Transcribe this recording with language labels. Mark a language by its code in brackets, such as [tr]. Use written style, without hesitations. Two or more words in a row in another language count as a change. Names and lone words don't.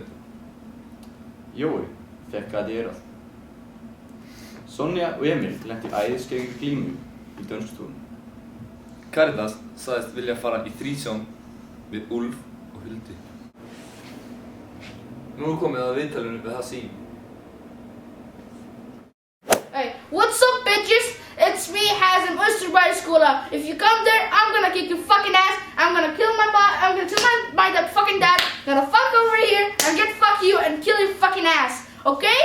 [is] Jói fekk gat í eyrað. Sonja og Emil lentu í æðiskeggju glímu í dönskustofun. Karitas sagðist vilja fara í þrísjón við Úlf og Huldu. Nú er komið að viðtalinu við Hassim. [en] Hey, what's up, bitches? It's me, Hazim, Ystabæjarskóla. If you come there, I'm gonna kick your fucking ass. I'm gonna kill my fucking dad. I'm gonna fuck over here and get fuck you and kill your fucking ass. Okay?